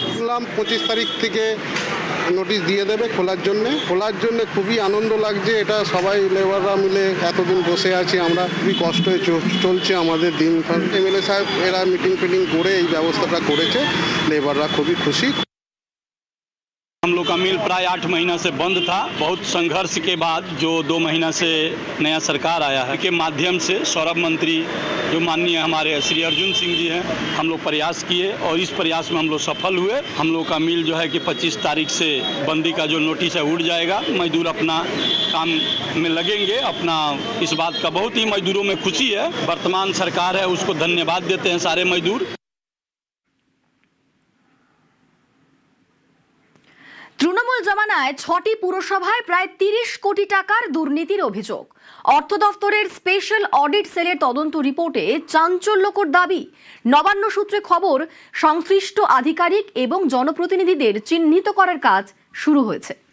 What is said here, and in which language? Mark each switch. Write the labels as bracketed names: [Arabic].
[Bangla] বললাম 25 তারিখ থেকে নোটিশ দিয়ে দেবে খোলার জন্য খুবই আনন্দ লাগছে। এটা সবাই লেবাররা মিলে এতদিন বসে আছি আমরা, খুবই কষ্টে চলছে আমাদের দিন। এমএলএ সাহেব এরা মিটিং ফিটিং করে এই ব্যবস্থাটা করেছে, লেবাররা খুবই খুশি। [Hindi] हम लोग का मिल प्राय 8 महीना से बंद था। बहुत संघर्ष के बाद जो 2 महीना से नया सरकार आया है के माध्यम से सौरभ मंत्री जो माननीय हमारे श्री अर्जुन सिंह जी हैं, हम लोग प्रयास किए और इस प्रयास में हम लोग सफल हुए। हम लोग का मिल जो है कि 25 तारीख से बंदी का जो नोटिस है उड़ जाएगा। मजदूर अपना काम में लगेंगे। अपना इस बात का बहुत ही मजदूरों में खुशी है। वर्तमान सरकार है उसको धन्यवाद देते हैं सारे मजदूर। [Bangla] তৃণমূল জমানায় 6টি পুরসভায় প্রায় 30 কোটি টাকার দুর্নীতির অভিযোগ। অর্থ দফতরের স্পেশাল অডিট সেলের তদন্ত রিপোর্টে চাঞ্চল্যকর দাবি। নবান্ন সূত্রে খবর, সংশ্লিষ্ট আধিকারিক এবং জনপ্রতিনিধিদের চিহ্নিত করার কাজ শুরু হয়েছে।